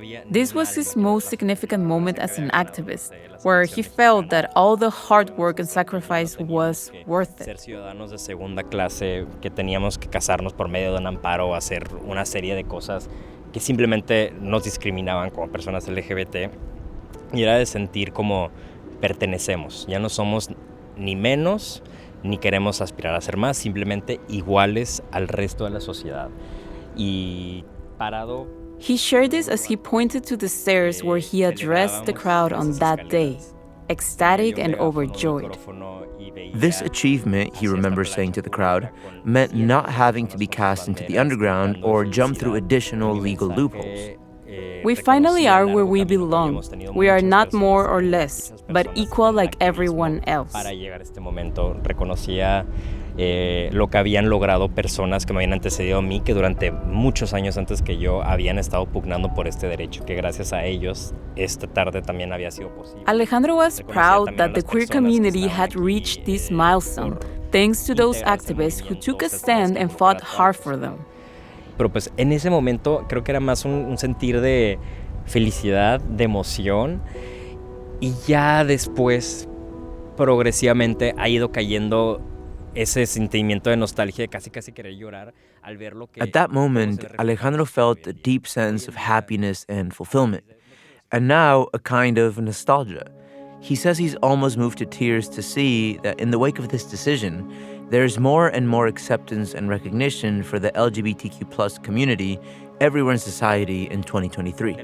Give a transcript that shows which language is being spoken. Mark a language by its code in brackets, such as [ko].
[en] This was his most significant moment as an activist, where he felt that all the hard work and sacrifice was worth it. [es] Ser ciudadanos de segunda clase, que teníamos que casarnos por medio de un amparo o hacer una serie de cosas que simplemente nos discriminaban como personas LGBT, y era de sentir como pertenecemos. Ya no somos ni menos, ni queremos aspirar a ser más, simplemente iguales al resto de la sociedad. Y parado. [en] He shared this as he pointed to the stairs where he addressed the crowd on that day, ecstatic and overjoyed. This achievement, he remembers saying to the crowd, meant not having to be cast into the underground or jump through additional legal loopholes. We finally are where we belong. We are not more or less, but equal like everyone else. [es] Para llegar a este momento, reconocía lo que habían logrado personas que me habían antecedido a mí, que durante muchos años antes que yo habían estado pugnando por este derecho, que gracias a ellos esta tarde también había sido posible. [en] Alejandro was proud that the queer community had reached this milestone, thanks to those activists who took a stand and fought hard for them. [es] Pero pues en ese momento creo que era más un sentir de felicidad, de emoción, y ya después progresivamente ha ido cayendo ese sentimiento de nostalgia, de casi querer llorar al ver lo que... [en] At that moment, Alejandro felt a deep sense of happiness and fulfillment, and now a kind of nostalgia. He says he's almost moved to tears to see that in the wake of this decision, there's more and more acceptance and recognition for the LGBTQ+ community everywhere in society in 2023.